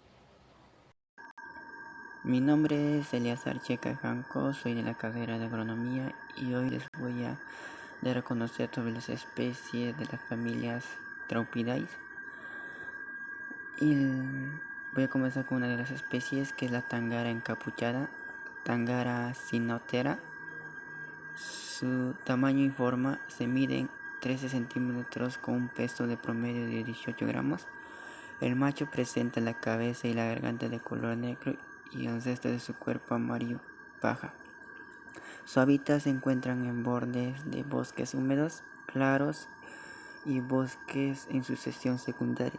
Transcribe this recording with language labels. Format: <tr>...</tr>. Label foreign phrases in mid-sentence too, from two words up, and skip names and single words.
<es>Mi nombre es Eliazar Checa Janco, soy de la carrera de agronomía y hoy les voy a dar a conocer sobre las especies de las familias Traupidae. Y voy a comenzar con una de las especies, que es la tangara encapuchada, Tangara cynoptera. Su tamaño y forma se miden 13 centímetros con un peso de promedio de 18 gramos. El macho presenta la cabeza y la garganta de color negro y el resto de su cuerpo amarillo paja. Su hábitat se encuentran en bordes de bosques húmedos, claros y bosques en sucesión secundaria.</es>